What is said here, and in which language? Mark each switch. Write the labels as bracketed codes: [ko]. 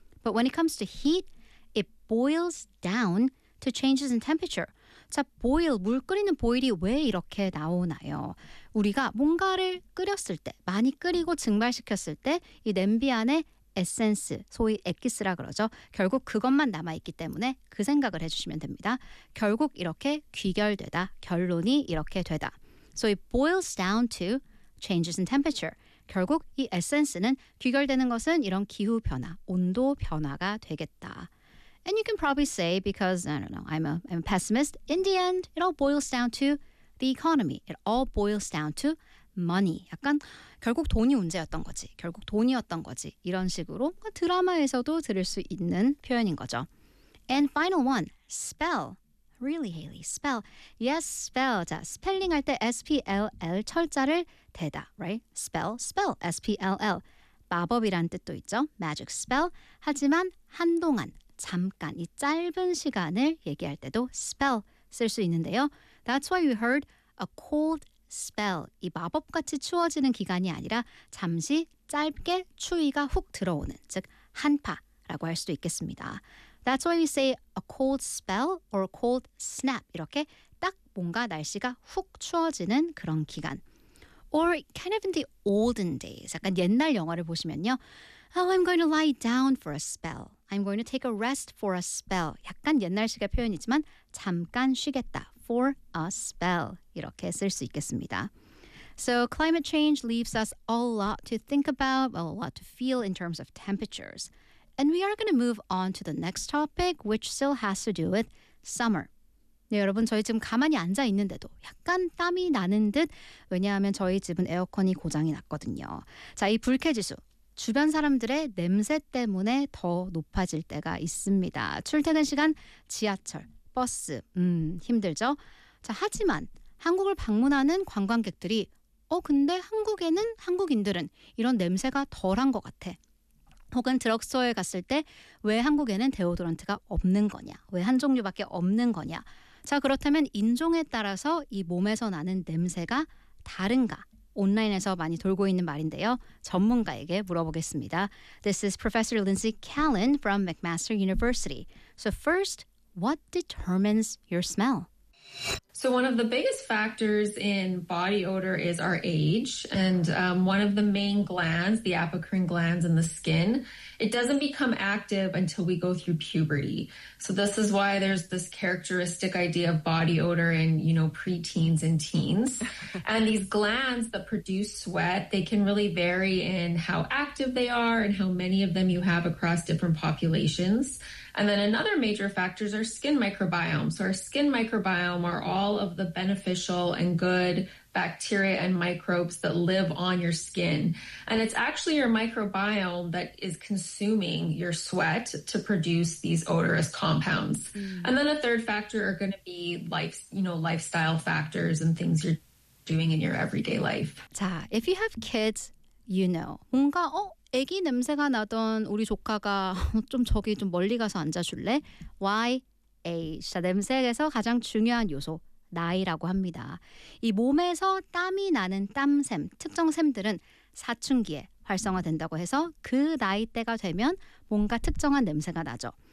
[en] But when it comes to heat, it boils down to changes in temperature. [ko] 자, boil, 물 끓이는 boil이 왜 이렇게 나오나요? 우리가 뭔가를 끓였을 때, 많이 끓이고 증발시켰을 때 이 냄비 안에 에센스, 소위 액기스라 그러죠. 결국 그것만 남아있기 때문에 그 생각을 해주시면 됩니다. 결국 이렇게 귀결되다, 결론이 이렇게 되다. [en] So it boils down to changes in temperature. [ko] 결국 이 에센스는 귀결되는 것은 이런 기후 변화, 온도 변화가 되겠다. [en] And you can probably say, because I don't know, I'm a pessimist, in the end, it all boils down to the economy. It all boils down to money. [ko] 약간 결국 돈이 문제였던 거지, 결국 돈이었던 거지, 이런 식으로 드라마에서도 들을 수 있는 표현인 거죠. [en] And final one, spell. Really, Haley, spell. Yes, spell. [ko] 자, 스펠링 할 때 S-P-L-L 철자를 대다, [en] right? Spell, spell, S-P-L-L. [ko] 마법이란 뜻도 있죠, [en] magic spell. [ko] 하지만 한동안, 잠깐, 이 짧은 시간을 얘기할 때도 spell 쓸 수 있는데요. [en] That's why we heard a cold spell. [ko] 이 마법같이 추워지는 기간이 아니라 잠시 짧게 추위가 훅 들어오는, 즉 한파라고 할 수도 있겠습니다. [en] That's why we say a cold spell or a cold snap. [ko] 이렇게 딱 뭔가 날씨가 훅 추워지는 그런 기간. [en] Or kind of in the olden days. [ko] 약간 옛날 영화를 보시면요. [en] Oh, I'm going to lie down for a spell. I'm going to take a rest for a spell. [ko] 약간 옛날식의 표현이지만 잠깐 쉬겠다. [en] For a spell. [ko] 이렇게 쓸 수 있겠습니다. [en] So climate change leaves us a lot to think about, a lot to feel in terms of temperatures. And we are going to move on to the next topic, which still has to do with summer. [ko] 네, 여러분, 저희 지금 가만히 앉아 있는데도 약간 땀이 나는 듯, 왜냐하면 저희 집은 에어컨이 고장이 났거든요. 자, 이 불쾌지수, 주변 사람들의 냄새 때문에 더 높아질 때가 있습니다. 출퇴근 시간, 지하철, 버스, 힘들죠? 자, 하지만 한국을 방문하는 관광객들이 근데 한국에는 한국인들은 이런 냄새가 덜한 것 같아. 혹은 드럭스토어에 갔을 때 왜 한국에는 데오드런트가 없는 거냐? 왜 한 종류밖에 없는 거냐? 자, 그렇다면 인종에 따라서 이 몸에서 나는 냄새가 다른가? 온라인에서 많이 돌고 있는 말인데요. 전문가에게 물어보겠습니다. [en] This is Professor Lindsay Callen from McMaster University. So first, what determines your smell? So one of the biggest factors in body odor is our age. And one of the main glands, the apocrine glands in the skin, it doesn't become active until we go through puberty. So this is why there's this characteristic idea of body odor in, you know, preteens and teens. And these glands that produce sweat, they can really vary in how active they are and how many of them you have across different populations. And then another major factor is our skin microbiome. So our skin microbiome are all of the beneficial and good bacteria and microbes that live on your skin. And it's actually your microbiome that is consuming your sweat to produce these odorous compounds. Mm. And then a third factor are going to be life, you know, lifestyle factors and things you're doing in your everyday life. 자, if you have kids, you know. [ko] 뭔가 아기 냄새가 나던 우리 조카가 좀 저기 좀 멀리 가서 앉아줄래? [en] Why? [ko] Age. 자, 냄새에서 가장 중요한 요소, 나이라고 합니다. 이 몸에서 땀이 나는 땀샘, 특정 샘들은 사춘기에 활성화된다고 해서 그 나이대가 되면 뭔가 특정한 냄새가 나죠.